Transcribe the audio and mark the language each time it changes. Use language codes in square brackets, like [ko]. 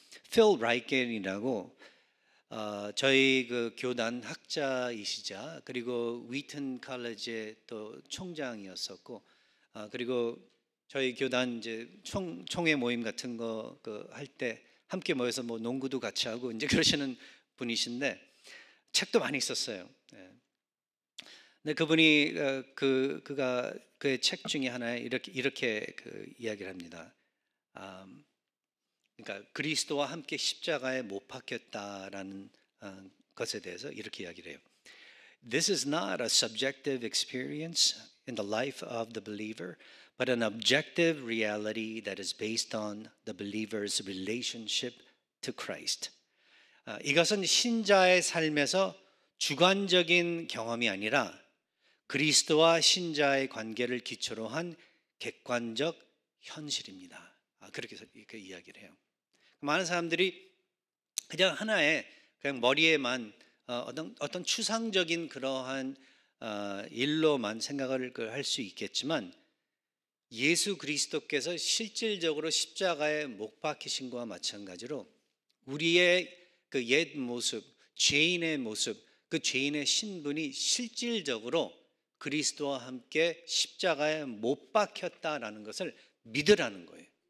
[ko] 필 라이켄이라고 저희 그 교단 학자이시자 그리고 위튼 칼리지의 또 총장이었었고 그리고 저희 교단 이제 총회 모임 같은 거 할 때 함께 모여서 뭐 농구도 같이 하고 이제 그러시는 분이신데 책도 많이 썼어요. 근데 그분이 그가 그의 책 중에 하나에 이렇게 이야기를 합니다. 그러니까 그리스도와 함께 십자가에 못 박혔다라는 것에 대해서 이렇게 이야기를 해요. [en] This is not a subjective experience in the life of the believer, but an objective reality that is based on the believer's relationship to Christ. [ko] 이것은 신자의 삶에서 주관적인 경험이 아니라 그리스도와 신자의 관계를 기초로 한 객관적 현실입니다. 그렇게 이야기를 해요. 많은 사람들이 그냥 하나의 그냥 머리에만 어떤 추상적인 그러한 일로만 생각을 할 수 있겠지만 예수 그리스도께서 실질적으로 십자가에 못 박히신 것과 마찬가지로 우리의 그 옛 모습, 죄인의 모습, 그 죄인의 신분이 실질적으로 그리스도와 함께 십자가에 못 박혔다라는 것을 믿으라는 거예요.